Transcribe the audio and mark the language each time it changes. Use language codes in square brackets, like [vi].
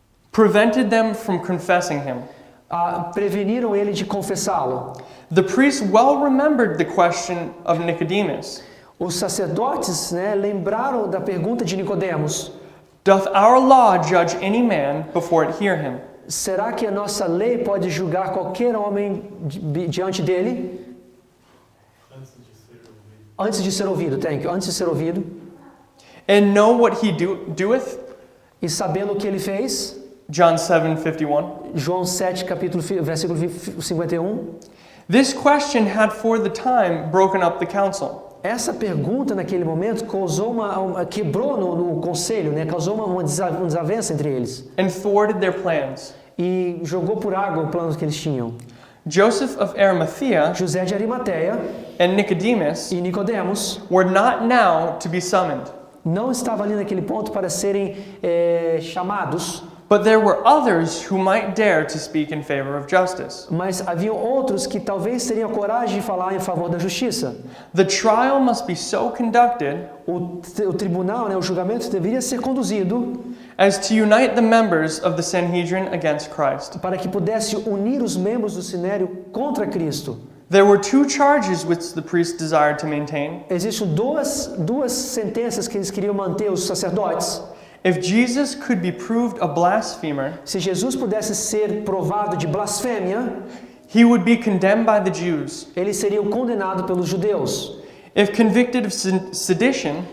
[en] prevented them from confessing him. [pt] preveniram ele de confessá-lo. [en] The priests well remembered the question of Nicodemus. [pt] Os sacerdotes, né, lembraram da pergunta de Nicodemos: [en] Doth our law judge any man before it hear him? [pt] será que a nossa lei pode julgar qualquer homem diante dele? Antes de ser ouvido, antes de ser ouvido. [en] And know what he doeth? [pt] E sabendo o que ele fez? [en] John 7:51. [pt] João 7, versículo 51. [en] This question had for the time broken up the council. [pt] Essa pergunta naquele momento causou quebrou no conselho, né? Causou uma desavença entre eles. [en] And thwarted their plans. [pt] E jogou por água o plano que eles tinham. [en] Joseph of Arimathea [pt] José de Arimateia [en] and Nicodemus [pt] e Nicodemos [en] were not now to be summoned. [pt] não estavam ali naquele ponto para serem chamados, [en] But there were others who might dare to speak in favor of justice. [pt] mas haviam outros que talvez teriam coragem de falar em favor da justiça. [en] The trial must be so conducted [pt] O tribunal, né, o julgamento deveria ser conduzido [en] as to unite the members of the Sanhedrin against Christ. [pt] para que pudesse unir os membros do Sinédrio contra Cristo. [en] There were two charges which the priests desired to maintain. [pt] Existem duas sentenças que eles queriam manter, os sacerdotes. [en] If Jesus could be proved a blasphemer, [pt] Se Jesus pudesse ser provado de blasfêmia, [en] he would be condemned by the Jews. [pt] ele seria condenado pelos judeus. [en] If convicted of sedition,